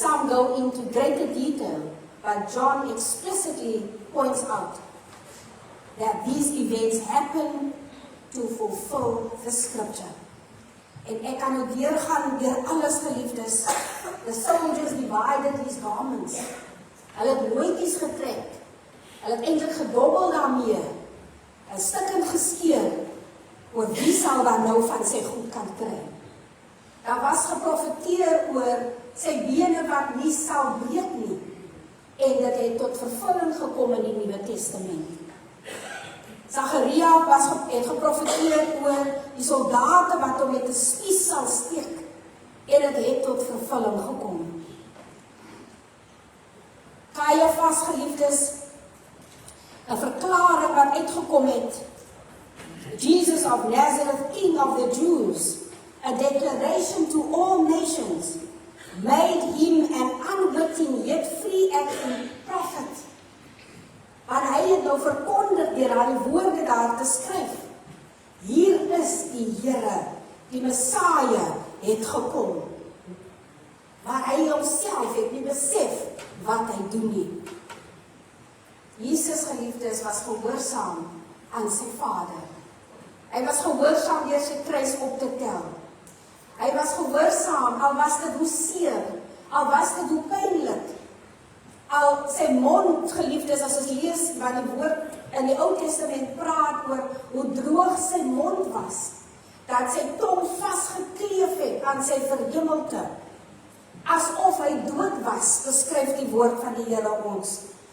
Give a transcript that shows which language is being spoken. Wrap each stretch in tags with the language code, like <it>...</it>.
<en>Some go into greater detail, but John explicitly points out that these events happen to fulfill the scripture.</en> <af>En ek kan nou deurgaan deur alles, geliefdes.</af> <en>The soldiers divided his garments.</en> <af>Hulle het loetjies getrek. Hulle het eintlik gedobbel daarmee. 'n Stukkend geskeur oor wie sal dan nou van sy goed kan kry. Daar was geprofeteer oor sy bene wat nie sal breek nie. En dit het tot vervulling gekom in die Nuwe Testament. Zacharia het geprofeteer oor die soldate wat hom met 'n spies sal steek. En dit het tot vervulling gekom. Caiaphas, geliefdes, 'n verklaring wat uitgekom het.</af> <en>Jesus of Nazareth, King of the Jews, a declaration to all nations, made him an unwitting yet free acting prophet.</en> <af>Maar hy het nou verkondig deur al die woorde daar te skryf. Hier is die Here, die Messiah het gekom. Maar hy homself het nie besef wat hy doen nie. Jesus, geliefdes, was gehoorsaam aan sy Vader. Hy was gehoorsaam deur sy kruis op te tel. Hy was gehoorsaam, al was dit hoe seer, al was dit hoe pynlik. Al sy mond, geliefdes, as ons lees wat die woord in die Ou Testament praat oor hoe droog sy mond was, dat sy tong vasgekleef het aan sy verhemelte, asof hy dood was, beskryf die woord van die Here ons.</af>